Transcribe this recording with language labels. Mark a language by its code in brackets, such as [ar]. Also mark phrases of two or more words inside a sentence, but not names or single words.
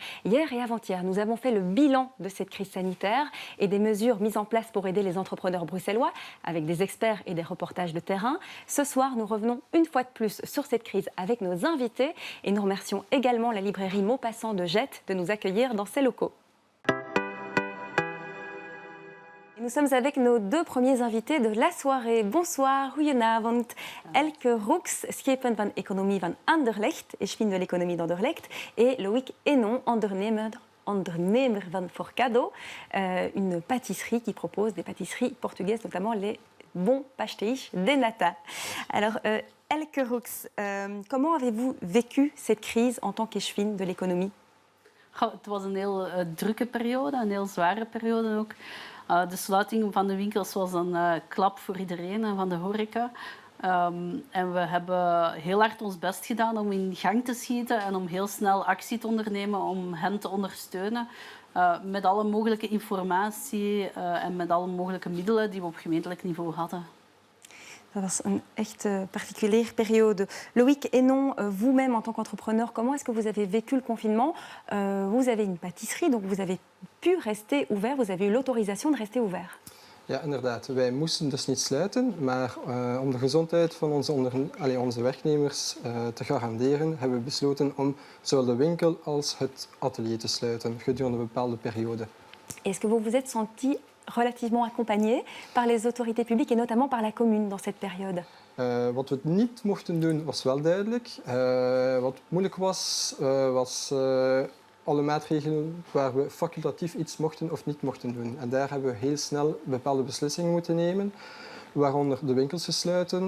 [fr] Hier et avant-hier, nous avons fait le bilan de cette crise sanitaire et des mesures mises en place pour aider les entrepreneurs bruxellois avec des experts et des reportages de terrain. Ce soir, nous revenons une fois de plus sur cette crise avec nos invités et nous remercions également la librairie Maupassant de Jette de nous accueillir dans ses locaux. Nous sommes avec nos 2 premiers invités de la soirée. Bonsoir, [nl] goedenavond. Elke Roeks, schepen van economie van Anderlecht, [fr] et je de l'économie d'Anderlecht, et Loïc Hénon, [nl] ondernemer van Forcado, [fr] une pâtisserie qui propose des pâtisseries portugaises, notamment les bons pastéis de nata. Alors, Elke Roeks, comment avez-vous vécu cette crise en tant qu'échevine de l'économie? [nl] Het was een heel drukke periode, een heel zware periode ook. De sluiting van de winkels was een klap voor iedereen en van de horeca. En we hebben heel hard ons best gedaan om in gang te schieten en om heel snel actie te ondernemen om hen te ondersteunen. Met alle mogelijke informatie en met alle mogelijke middelen die we op gemeentelijk niveau hadden. Dat was een echt [fr] particulière période. Loïc Hénon, vous-même en tant qu'entrepreneur, comment est-ce que vous avez vécu le confinement? Vous avez une pâtisserie, donc vous avez pu rester ouvert, vous avez eu l'autorisation de rester ouvert. [nl] Ja, inderdaad. Wij moesten dus niet sluiten, maar om de gezondheid van onze werknemers te garanderen, hebben we besloten om zowel de winkel als het atelier te sluiten gedurende een bepaalde periode. [fr] Est-ce que vous vous êtes senti relativement accompagné par les autorités publiques et notamment par la commune dans cette période? [nl] Wat we niet mochten doen was wel duidelijk. Wat moeilijk was, alle maatregelen waar we facultatief iets mochten of niet mochten doen. En daar hebben we heel snel bepaalde beslissingen moeten nemen, waaronder de winkels te sluiten.